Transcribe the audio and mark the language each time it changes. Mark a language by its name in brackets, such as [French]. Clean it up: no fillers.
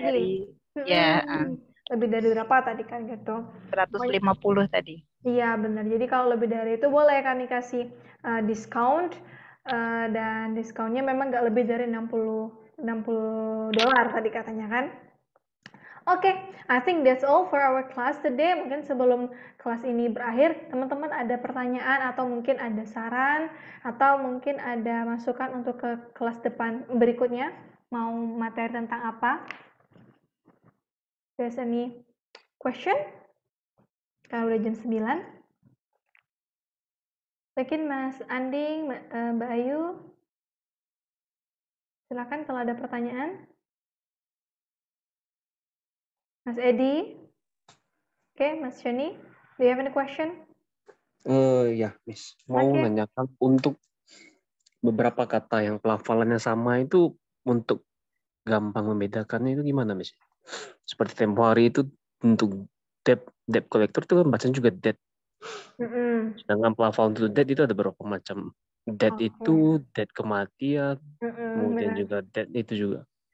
[Indonesian] lagi. dari, ya, Lebih dari berapa tadi kan gitu. 150 tadi. Iya benar. Jadi kalau lebih dari itu boleh kami kasih discount dan diskonnya memang nggak lebih dari $60 tadi katanya kan. [English] Oke, I think that's all for our class today. [Indonesian] Mungkin sebelum kelas ini berakhir, teman-teman ada pertanyaan atau mungkin ada saran atau mungkin ada masukan untuk ke kelas depan berikutnya, mau materi tentang apa? [English] There's any question? [Indonesian] Kalau udah jam 9. Mungkin Mas Anding, Mbak Ayu, silakan kalau ada pertanyaan. [English] Mas Edi, oke, Mas Shani, do you have any question? [Indonesian] Ya, Miss. Mau nanyakan untuk beberapa kata yang pelafalannya sama itu untuk gampang membedakannya itu gimana, Miss? Seperti tempo hari itu untuk debt collector itu kan bacanya juga debt. Sedangkan pelafalan untuk debt itu ada beberapa macam. Debt itu debt kematian, kemudian juga debt itu juga.